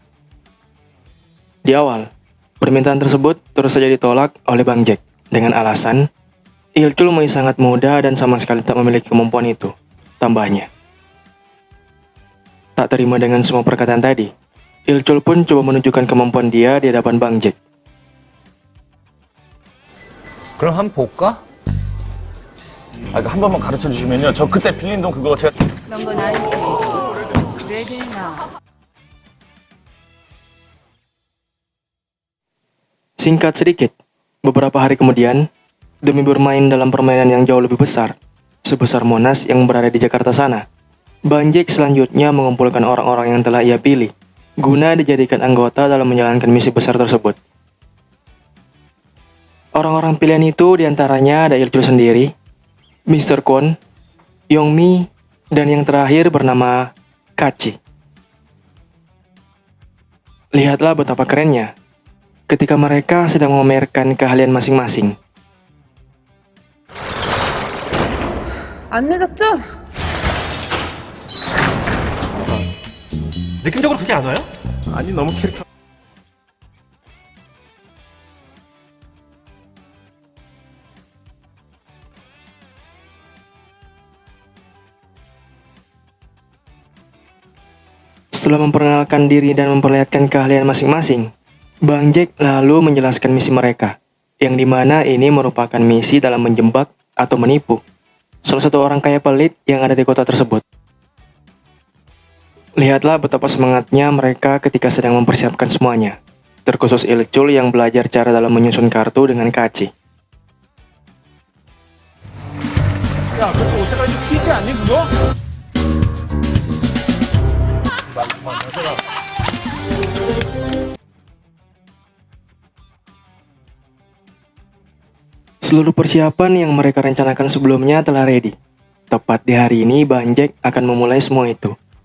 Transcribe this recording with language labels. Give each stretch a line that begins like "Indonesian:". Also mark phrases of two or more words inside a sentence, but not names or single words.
Indonesian: Di awal, permintaan tersebut terus saja ditolak oleh Bang Jack dengan alasan Ilchul masih sangat muda dan sama sekali tak memiliki kemampuan itu. Tambahnya, tak terima dengan semua perkataan tadi, Ilchul pun coba menunjukkan kemampuan dia di hadapan Bang Jack.
Korean: 그럼 한번 볼까? 아, 한 번만 가르쳐 주시면요. 저 그때 빌린 돈 그거 제가 넌 건 알지? 그래도 나.
Indonesian: Singkat sedikit, beberapa hari kemudian, demi bermain dalam permainan yang jauh lebih besar, sebesar Monas yang berada di Jakarta sana. Bang Jack selanjutnya mengumpulkan orang-orang yang telah ia pilih, guna dijadikan anggota dalam menjalankan misi besar tersebut. Orang-orang pilihan itu diantaranya ada Il-chul sendiri, Mr. Kwon, Yongmi, dan yang terakhir bernama Kachi. Lihatlah betapa kerennya ketika mereka sedang memamerkan keahlian masing-masing.
Korean: 안 늦었죠? 느낌적으로 그게 안 와요? 아니 너무 캐릭터.
Indonesian: Setelah memperkenalkan diri dan memperlihatkan keahlian masing-masing, Bang Jack lalu menjelaskan misi mereka, yang dimana ini merupakan misi dalam menjebak atau menipu salah satu orang kaya pelit yang ada di kota tersebut. Lihatlah betapa semangatnya mereka ketika sedang mempersiapkan semuanya, terkhusus Il-chul yang belajar cara dalam menyusun kartu dengan Kachi.
Korean: 야, 그거 옷색깔이 좀 튀지 않니, 그거?
Indonesian: Seluruh persiapan yang mereka rencanakan sebelumnya telah ready. Tepat di hari ini, Bang Jack akan memulai semua itu.